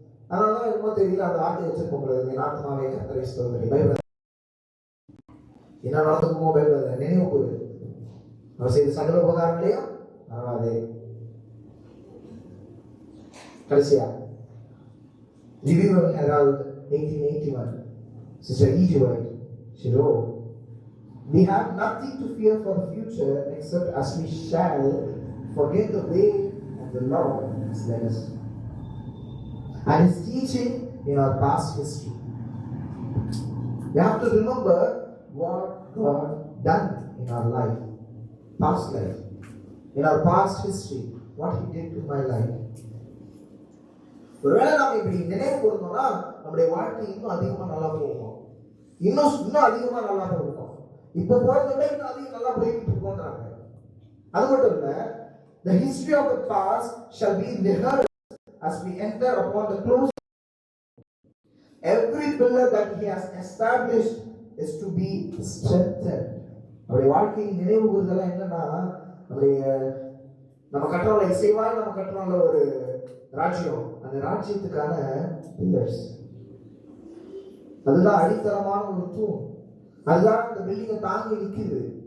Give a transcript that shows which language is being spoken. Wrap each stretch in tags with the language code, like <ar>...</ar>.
<ta>அதனாலதான் என்னமோ தெரியல அந்த வார்த்தை வச்சிருக்கோம், என் ஆத்மாவை கர்த்தரை ஸ்தோத்திரி, பயப்படாது. என்ன நடந்துக்குமோ பயப்படாது, நினைவு கூறு. அவர் செய்த சகல உபகாரங்களையும் மறவாதே. கடைசியா review Herald 1881.</ta> <en>Sister E.G. White, she wrote, "We have nothing to fear for the future except as we shall forget the way of the Lord has led us and His teaching in our past history." We have to remember what God done in our life, past life, in our past history, what He did to my life.</en> <ta>ஒருவேளை நாம் இப்படி நினைவு கூர்ந்தோம்னா நம்முடைய வாழ்க்கை இன்னும் அதிகமா நல்லா போகும், இன்னும் அதிகமா நல்லா போகும். இப்ப போறதை விட இன்னும் அதிகம் நல்லா போய்கிட்டு இருக்கோன்றாங்க. அது மட்டும் இல்ல,</ta> <en>the history of the past shall be rehearsed as we enter upon the close. every pillar that he has established is to be strengthened.</en> <ta>அவருடைய வாழ்க்கையின் நினைவு கூறுதெல்லாம் என்னன்னா, நம்முடைய நம்ம கட்டுறோம்ல இசைவாய் நம்ம கட்டுறோம்ல ஒரு ராஜ்யம், அந்த ராஜ்யத்துக்கான பில்லர்ஸ், அதுதான் அடித்தளமான ஒரு தூண், அதுதான் அந்த பில்டிங்கை தாங்கி நிற்குது.</ta>